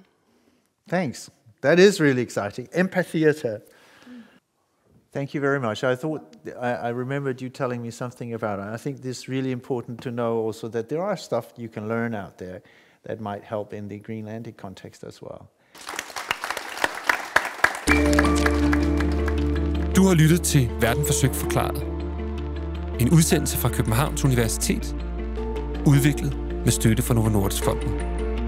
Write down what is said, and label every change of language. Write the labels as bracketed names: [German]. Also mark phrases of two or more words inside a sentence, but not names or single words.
[English] Thanks. That is really exciting. Empatheater. Thank you very much. I remembered you telling me something about it. I think this is really important to know also that there are stuff you can learn out there that might help in the Greenlandic context as well. [Danish] Du har lyttet til Verden forsøgt forklaret. En udsendelse fra Københavns Universitet, udviklet med støtte fra Novo Nordisk Fonden.